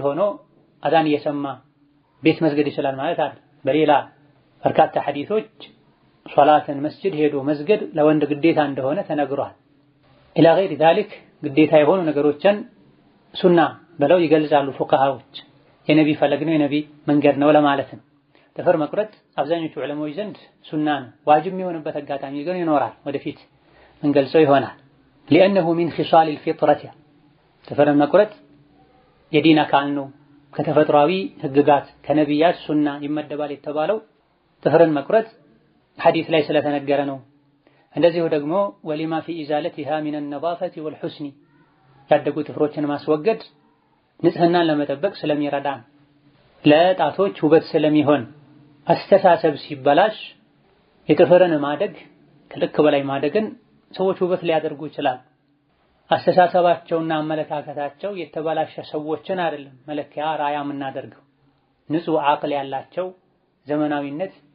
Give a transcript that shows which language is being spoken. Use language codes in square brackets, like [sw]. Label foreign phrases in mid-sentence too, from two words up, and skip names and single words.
[am] ሆኖ አዛን እየሰማ ቤት መስገድ ይችላል ማለት አይደል። በሌላ በርካታ ሐዲሶች ሶላትን መስጂድ ሄዶ መስገድ ለወንድ ግዴታ እንደሆነ ተነግሯል። [ar] إلى غير ذلك [am] ግዴታ የሆኑ ነገሮችን ሱና ብለው ይገልጻሉ ፉቃሃዎች። የነቢ ፈለግ ነው የነቢ መንገድ ነው ለማለት ነው። ጥፍር መቁረጥ አብዛኞቹ ዑለሞች ዘንድ ሱና ነው። ዋጅብ የሚሆንበት አጋጣሚ ግን ይኖራል፣ ወደፊት እንገልጸው ይሆናል። [ar] لأنه من خصال الفطرة [am] ጥፍርን መቁረጥ የዲን አካል ነው ከተፈጥሯዊ ህግጋት ከነቢያት ሱና ይመደባል የተባለው ጥፍርን መቁረጥ ሐዲስ ላይ ስለተነገረ ነው። እንደዚሁ ደግሞ ወሊማ [ar] في إزالتها من النظافة والحسن [am] ያደጉ ጥፍሮችን ማስወገድ ንጽህናን ለመጠበቅ ስለሚረዳ ለጣቶች ውበት ስለሚሆን አስተሳሰብ ሲበላሽ የጥፍርን ማደግ ከልክ በላይ ማደግን ሰዎች ውበት ሊያደርጉ ይችላል። አስተሳሰባቸውና አመለካከታቸው የተበላሸ ሰዎችን አይደለም መለኪያ ራያ የምናደርገው ንጹህ አቅል ያላቸው ዘመናዊነት